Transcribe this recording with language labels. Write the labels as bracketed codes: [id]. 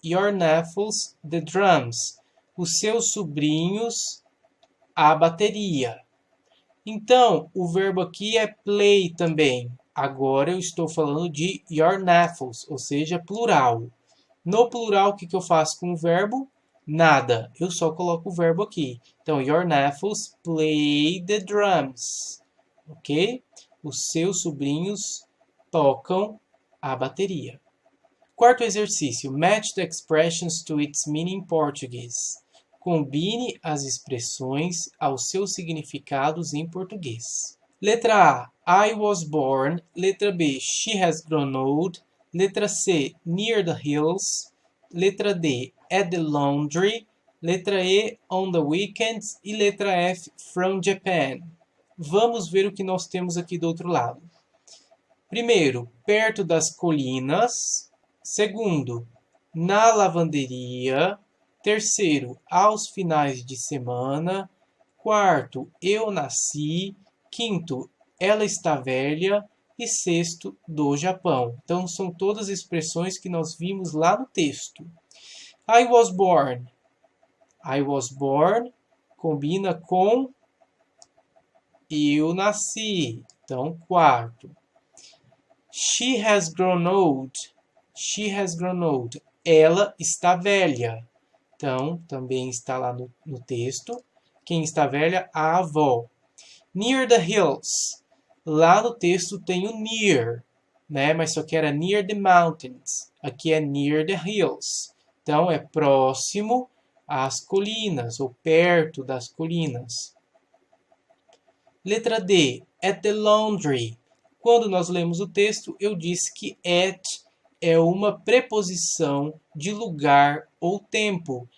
[en] Your nephews the drums. [pt] Os seus sobrinhos a bateria. Então, o verbo aqui é play também. Agora eu estou falando de your nephews, ou seja, plural. No plural, o que eu faço com o verbo? Nada. Eu só coloco o verbo aqui. Então, [en] your nephews play the drums. Ok? [pt] Os seus sobrinhos tocam a bateria. Quarto exercício. [en] Match the expressions to its meaning in Portuguese. [pt] Combine as expressões aos seus significados em português. Letra A. [en] I was born. [pt] Letra B. [en] She has grown old. [pt] Letra C. [en] Near the hills. [pt] Letra D. [en] At the laundry. [pt] Letra E. [en] On the weekends. [pt] E letra F. [en] From Japan. [pt] Vamos ver o que nós temos aqui do outro lado. Primeiro, perto das colinas. Segundo, na lavanderia. Terceiro, aos finais de semana. Quarto, eu nasci. Quinto, ela está velha. e sexto, do Japão. Então, são todas expressões que nós vimos lá no texto. [en] I was born. I was born [pt] combina com eu nasci. Então, quarto. [en] She has grown old. She has grown old. [pt] Ela está velha. Então, também está lá no texto. Quem está velha? A avó. [en] Near the hills. [pt] Lá no texto tem o near, né? Mas só que era near the mountains. Aqui é [en] near the hills. [pt] Então, é próximo às colinas, ou perto das colinas. Letra D. [en] At the laundry. [pt] Quando nós lemos o texto, eu disse que at é uma preposição de lugar ou tempo.